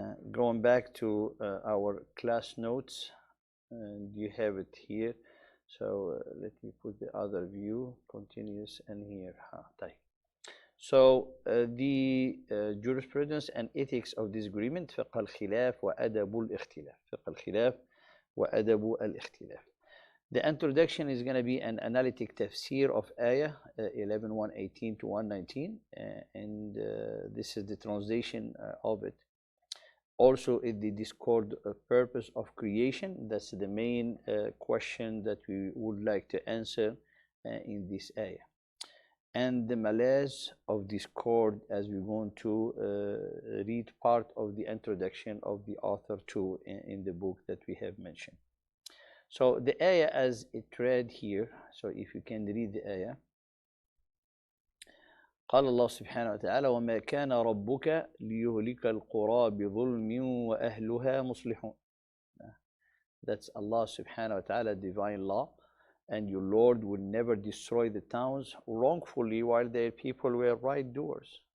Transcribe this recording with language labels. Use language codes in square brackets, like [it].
[en] Going back to our class notes, and you have it here. So let me put the other view, continuous, and here. So the jurisprudence and ethics of disagreement, [ar] فقه الخلاف وأدب الاختلاف. فقه الخلاف وأدب الاختلاف. [en] The introduction is going to be an analytic tafsir of ayah 11:118 to 119, and this is the translation of it. Also, the discord purpose of creation. That's the main question that we would like to answer in this ayah. And the malaise of discord, as we're going to read part of the introduction of the author too in the book that we have mentioned. So the ayah as it read here, so if you can read the ayah. [ar] قال الله سبحانه وتعالى وما كان ربك ليهلك القرى بظلم وأهلها مصلحون. [en] That's Allah subhanahu wa ta'ala divine law, and your Lord will never destroy the towns wrongfully while their people were right doers.